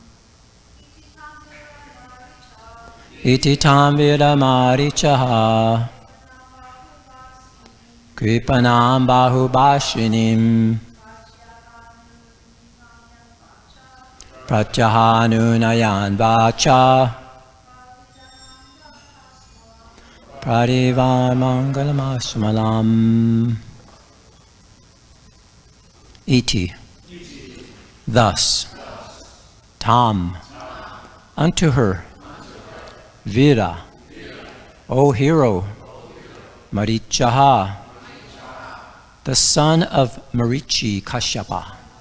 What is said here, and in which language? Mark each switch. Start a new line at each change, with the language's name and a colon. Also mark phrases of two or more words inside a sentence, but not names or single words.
Sanskrit: इति तं वीर मारीचः कृपणां बहुभाषिणीम् प्रत्याहानुनयन् वाचा प्रदीवमङ्गलमस्मलम्. Iti.
English: Thus, tam, unto her, vira, O hero, Marichaha, the son of Marichi Kashyapa.